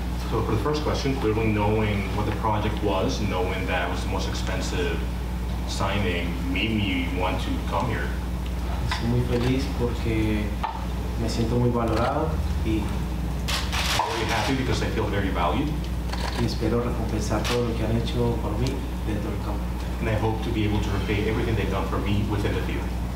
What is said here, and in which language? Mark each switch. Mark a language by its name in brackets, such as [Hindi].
[English] So for the first question, clearly knowing what the project was, knowing that it was the most expensive signing, made me want to come here. [Spanish] Estoy muy feliz porque me siento muy valorado y [English] I'm very happy because I feel very valued, [Spanish] espero recompensar todo lo que han hecho por mí dentro del campo. [English] and I hope to be able to repay everything they've done for me within the field.